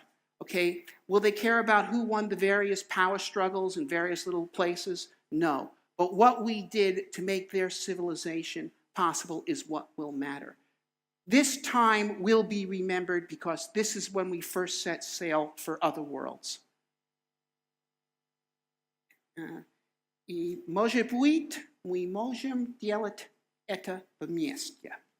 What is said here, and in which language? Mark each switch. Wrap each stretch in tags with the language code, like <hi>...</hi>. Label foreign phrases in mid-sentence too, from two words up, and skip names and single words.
<en>Okay, will they care about who won the various power struggles in various little places? No. But what we did to make their civilization possible is what will matter. This time will be remembered because this is when we first set sail for other worlds.</en> <pl>I może być, my możemy</pl> <ru>делать это вместе.</ru>